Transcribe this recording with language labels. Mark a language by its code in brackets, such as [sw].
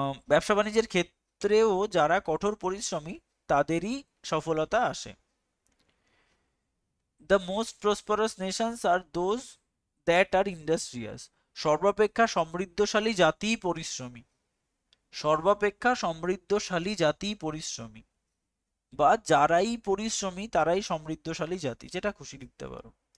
[bn] ব্যবসা বাণিজ্যের ক্ষেত্রেও যারা কঠোর পরিশ্রমী তাদেরই সফলতা আসে। [en] The most prosperous nations are those that are industrious. [bn] সর্বাপেক্ষা সমৃদ্ধশালী জাতিই পরিশ্রমী। সর্বাপেক্ষা সমৃদ্ধশালী জাতিই পরিশ্রমী, বা যারাই পরিশ্রমী তারাই সমৃদ্ধশালী জাতি, যেটা খুশি লিখতে পারো।